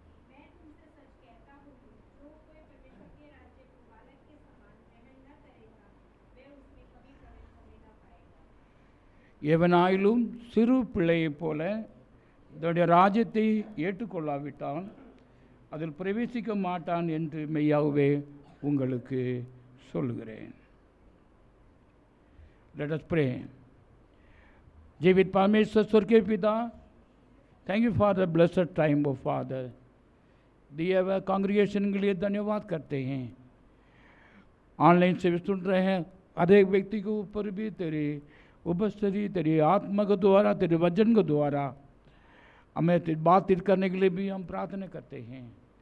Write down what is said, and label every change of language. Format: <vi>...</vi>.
<hi>मैं तुमसे सच कहता हूँ, जो कोई परमेश्वर के राज्य को बालक के समान ग्रहण न करेगा, वह उसमें कभी प्रवेश होने न पाएगा।</hi> <ta>எவனாயிலும் சிறு பிள்ளையைப் போல தன்னுடைய ராஜ்யத்தை ஏற்றுக்கொள்ளாவிட்டால் அதில் பிரவேசிக்க மாட்டான் என்று மெய்யாகவே உங்களுக்கு சொல்லுகிறேன்.</ta> <en>Let us pray.</en> <hi>जीवित परमेश्वर स्वर्गीय पिता,</hi> <en>Thank you for the blessed time of father.</en> <hi>दिए हुए कांग्रेगेशन के लिए धन्यवाद करते हैं. ऑनलाइन से भी सुन रहे हैं, हर एक व्यक्ति के ऊपर भी तेरी उपस्थिति, तेरी आत्मा के द्वारा, तेरे वचन के द्वारा हमें बातचीत करने के लिए भी हम प्रार्थना करते हैं.</hi>